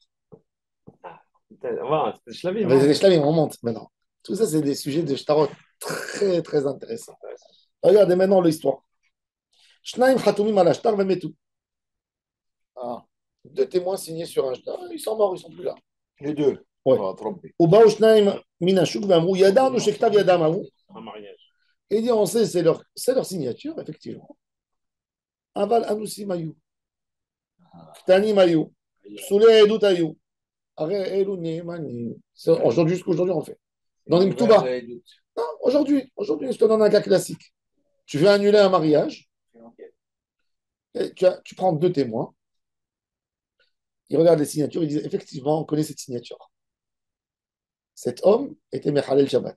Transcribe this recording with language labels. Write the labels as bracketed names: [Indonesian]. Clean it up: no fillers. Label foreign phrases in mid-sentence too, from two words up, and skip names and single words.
[French] Voilà, c'est Shlavim. Les shlamim, on monte maintenant. Tout ça, c'est des sujets de shtarot très, très intéressants. Regardez maintenant l'histoire. [Hebrew] שניים חתומים על שטר ומתו. [French] Deux témoins signés sur un shtar. Ils sont morts, ils sont plus là. Les deux. Ouais. Trompé. [Hebrew] ובאו שניים מן השוק ואמרו, ידענו שכתב ידם ההוא. [French] Un mariage. Et dit, on sait, c'est leur signature, effectivement. [Hebrew] אבל אנוסים היו. קטנים היו. פסולי העדות היו. הרי אלו נאמנים. [French] Aujourd'hui, jusqu'aujourd'hui, on fait. Dans les Mktuba. Non, aujourd'hui, je te donne un cas classique. Tu veux annuler un mariage. Et tu prends deux témoins. Ils regardent les signatures. Ils disent, effectivement, on connaît cette signature. Cet homme était [Hebrew] מחלל שבת.